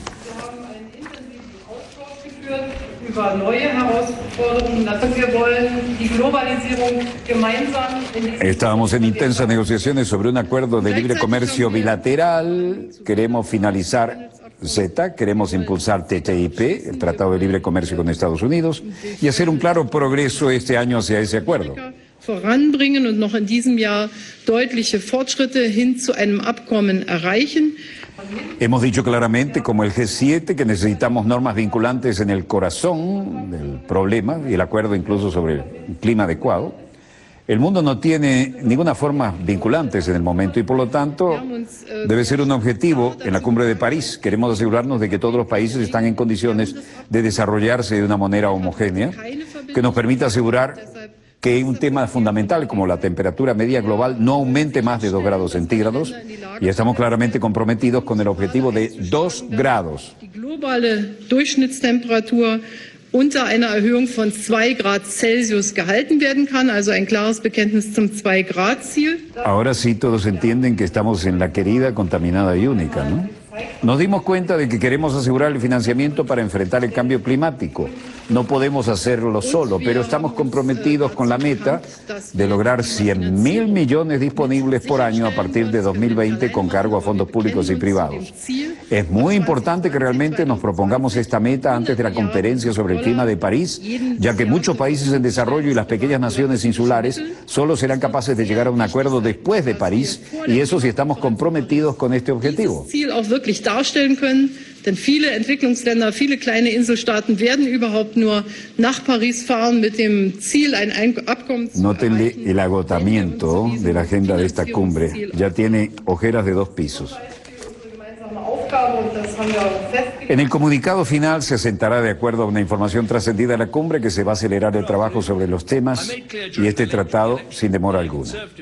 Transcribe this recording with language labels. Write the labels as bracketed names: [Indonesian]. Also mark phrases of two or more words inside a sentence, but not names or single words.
[Spanish] Estábamos en intensas negociaciones sobre un acuerdo de libre comercio bilateral. Queremos finalizar CETA, queremos impulsar TTIP, el Tratado de Libre Comercio con Estados Unidos, y hacer un claro progreso este año hacia ese acuerdo. [German] Voranbringen und noch in diesem Jahr deutliche Fortschritte hin zu einem Abkommen erreichen. [Spanish] Hemos dicho claramente, como el G7, que necesitamos normas vinculantes en el corazón del problema y el acuerdo incluso sobre el clima adecuado. El mundo no tiene ninguna forma vinculantes en el momento y por lo tanto debe ser un objetivo en la cumbre de París. Queremos asegurarnos de que todos los países están en condiciones de desarrollarse de una manera homogénea, que nos permita asegurar que un tema fundamental como la temperatura media global no aumente más de 2 grados centígrados y estamos claramente comprometidos con el objetivo de 2 grados. [German] Die globale Durchschnittstemperatur unter einer Erhöhung von 2 Grad Celsius gehalten werden kann, also ein klares Bekenntnis zum 2-Grad-Ziel. [Spanish] Ahora sí todos entienden que estamos en la querida, contaminada y única, ¿no? Nos dimos cuenta de que queremos asegurar el financiamiento para enfrentar el cambio climático. No podemos hacerlo solo, pero estamos comprometidos con la meta de lograr 100.000 millones disponibles por año a partir de 2020 con cargo a fondos públicos y privados. Es muy importante que realmente nos propongamos esta meta antes de la conferencia sobre el clima de París, ya que muchos países en desarrollo y las pequeñas naciones insulares solo serán capaces de llegar a un acuerdo después de París, y eso sí estamos comprometidos con este objetivo. [German] Darstellen können, denn viele Entwicklungsländer, viele kleine Inselstaaten werden überhaupt nur nach Paris fahren mit dem Ziel, ein Abkommen zu [Spanish] Nótenle el agotamiento de la agenda de esta cumbre. Ya tiene ojeras de 2 pisos. En el comunicado final se sentará de acuerdo a una información trascendida de la cumbre que se va a acelerar el trabajo sobre los temas y este tratado sin demora alguna.